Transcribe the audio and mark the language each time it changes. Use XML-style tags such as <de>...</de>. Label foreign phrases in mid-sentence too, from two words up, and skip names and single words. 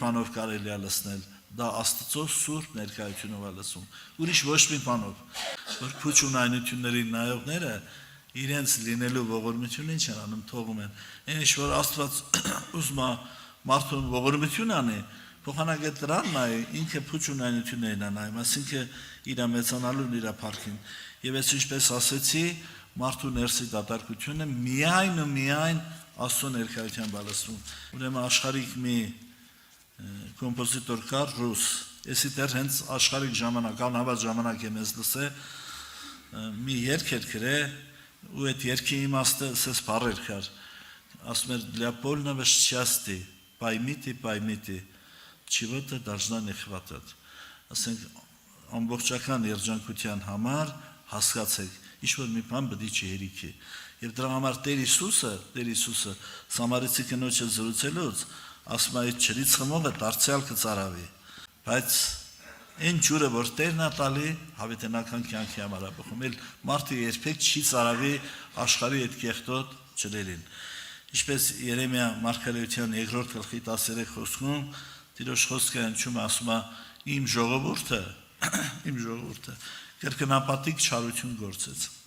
<hy>բանով կարելի է լցնել, դա Աստծո սուրբ ներկայությունով է լսում, ուրիշ ոչ մի բանով, որ փուչ ունայնություններին նայողները իրենց լինելու ողորմությունը ինչ են անում, թողում են, այն ինչ որ Աստված ուզում է մարդուն ողորմություն անի, փոխանակել դրան նայ, ինքը փուչ ունայնություններին է նայում, այսինքն իր մեծանալուն իր փառքին, եւ ես ինչպես ասեցի, մարդու ներսի դատարկությունը միայն ու միայն Աստծո ներկայությամբ է լսում, ուրեմն աշխարհիկ մի կոմպոզիտոր կար ռուս, եսի դեռ հենց աշխարհիկ ժամանակ, անհավատ ժամանակ եմ ես լսել, մի երգ էր գրել, ու այդ երգի իմաստը սես բառեր կար, ասում էր</hy> <ru>для полного счастья, пойми ты, чего-то должна не хватать,</ru> <hy>ասենք ամբողջական երջանկության համար հասկացեք, ինչ-որ մի բան պետք է հերիքի, եւ դրա համար Տեր Հիսուսը Սամարեցի կնոջը զրուցելուց ասում է այդ ջրից խմողը դարձյալ կծարավի, բայց այն ջուրը որ Տերն է տալի հավիտենական կյանքի համար է բխում, էլ մարդը երբեք չի ծարավի աշխարհի այդ կեղտոտ ջրերին, ինչպես Երեմիա մարգարեության 2-րդ գլխի 13 խոսքում Տիրոջ խոսքը հնչում ասում է իմ ժողովուրդը կրկնապատիկ չարություն գործեց,</hy>